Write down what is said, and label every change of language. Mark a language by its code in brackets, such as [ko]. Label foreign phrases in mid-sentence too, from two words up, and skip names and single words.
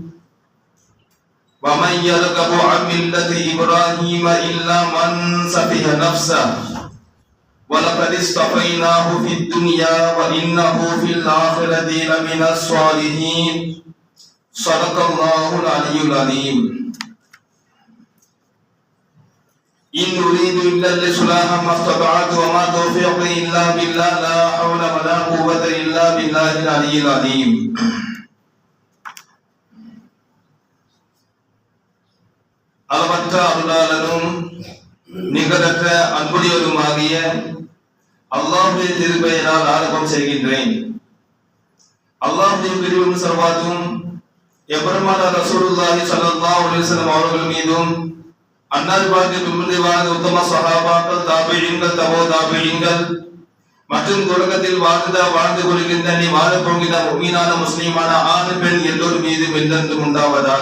[ar] ومن يرغب عن ملة إبراهيم إلا من سفه نفسه ولقد اصطفيناه في الدنيا وإنه في الآخرة لمن الصالحين. صدق الله العلي العظيم. إن أريد إلا الإصلاح ما استطعت وما توفيقي إلا بالله لا حول ولا قوة إلا بالله العلي العظيم. [ta] அளவற்ற அருளாளனும் நிகரற்ற அன்புடையவருமாகிய அல்லாஹ்வுடைய திருப்பெயரால் ஆரம்பம் செய்கின்றேன். அல்லாஹ்வுடைய கிருபையும் சர்வாத்தும் எபெருமானார் ரசூலுல்லாஹி [ar] صلى الله عليه وسلم [ta] அவர்கள் மீதும் அன்னார் வாழ்க்கை பின்பற்றி வாழ்ந்த உத்தம சஹாபாக்கள், தாபிஈன்கள், தபோ தாபிஈன்கள் மற்றும் தொடக்கத்தில் வாழ்ந்து கொள்கின்ற நீ வாழப் போகிற முஃமினான முஸ்லிமான ஆண் பெண் எல்லோர் மீதும் என்றென்றும் உண்டாவதாக.